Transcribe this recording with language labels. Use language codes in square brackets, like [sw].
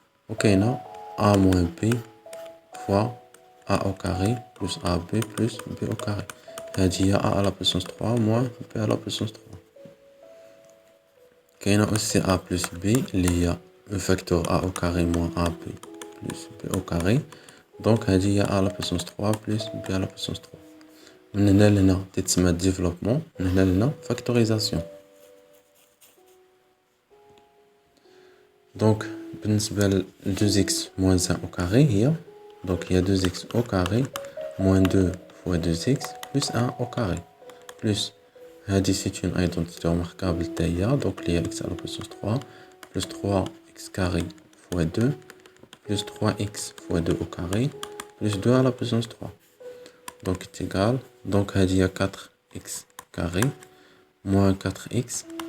[fr] Ok, a moins b fois a au carré plus ab plus b au carré. C'est-à-dire a à la puissance 3 moins b à la puissance 3. Ok, aussi a plus b, il y a un facteur a au carré moins ab plus b au carré. Donc, il y a a à la puissance 3 plus b à la puissance 3. [ar] من هنا لهنا تتسمى développement. من هنا لهنا factorisation. [fr] Donc, [ar] بالنسبة ل [fr] 2x moins 1 au carré هي donc il y a 2x au carré moins 2 fois 2x plus 1 au carré plus هذه c'est une identité remarquable تاهي donc il y a x à la puissance 3 plus 3x carré fois 2 plus 3x fois 2 au carré plus 2 à la puissance 3 donc est égal donc il y a 4x carré moins 4x